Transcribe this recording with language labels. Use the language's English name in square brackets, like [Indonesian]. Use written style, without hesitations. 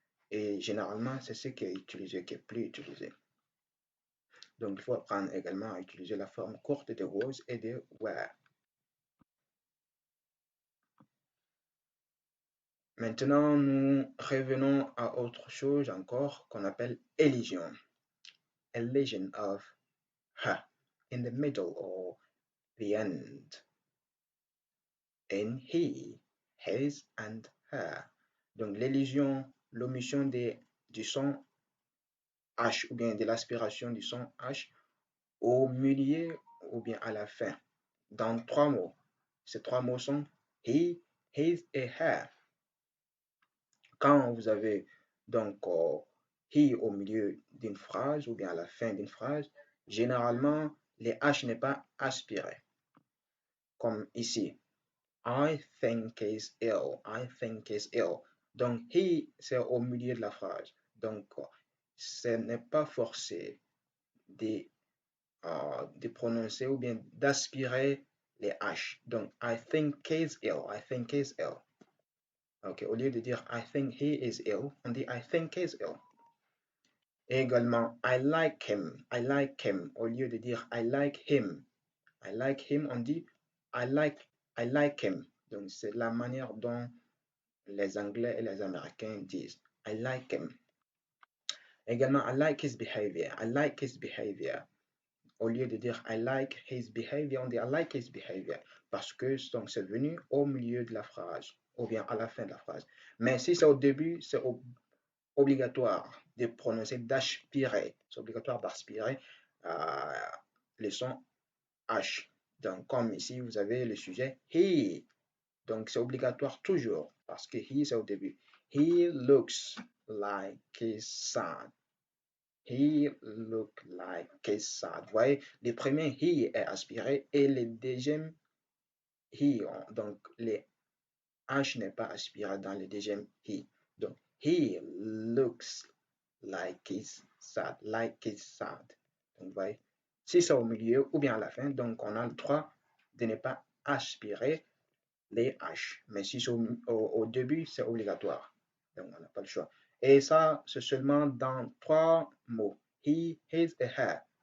[French] Et généralement, c'est ce qui est utilisé, qui est plus utilisé. Donc, il faut apprendre également à utiliser la forme courte de was et de were. Maintenant, nous revenons à autre chose encore qu'on appelle elision. [English] Elision of her, in the middle or the end. In he, his and her. [French] Donc, l'élision, l'omission du son H ou bien de l'aspiration du son H au milieu ou bien à la fin, dans trois mots. Ces trois mots sont he, his et her. Quand vous avez donc he au milieu d'une phrase ou bien à la fin d'une phrase, généralement, les H n'est pas aspiré. Comme ici, [English] I think he's ill. I think he's ill. [French] Donc, he, c'est au milieu de la phrase. Donc, ce n'est pas forcé de prononcer ou bien d'aspirer les H. [English] Donc, I think he's ill. I think he's ill. [French] Ok, au lieu de dire [English] I think he is ill, [French] on dit [English] I think he's ill. Et également, I like him. I like him. [French] Au lieu de dire [English] I like him. I like him, [French] on dit [English] I like him. [French] Donc, c'est la manière dont les Anglais et les Américains disent [English] I like him. Également, I like his behavior. I like his behavior. [French] Au lieu de dire [English] I like his behavior, [French] on dit [English] I like his behavior. [French] Parce que c'est venu au milieu de la phrase ou bien à la fin de la phrase. Mais si c'est au début, c'est obligatoire de prononcer, d'aspirer. C'est obligatoire d'aspirer le son H. Donc, comme ici, vous avez le sujet he. Donc, c'est obligatoire toujours parce que he, c'est au début. [English] He looks like he's sad. He look like he's sad. [French] Vous voyez, le premier he est aspiré et le deuxième he. Donc, les H n'est pas aspiré dans le deuxième he. Donc, [English] he looks like he's sad. Like he's sad. [French] Donc, vous voyez, si c'est au milieu ou bien à la fin, donc on a le droit de ne pas aspirer les H. Mais si c'est au début, c'est obligatoire. Donc, on n'a pas le choix. Et ça, c'est seulement dans 3 mots. He, his et her.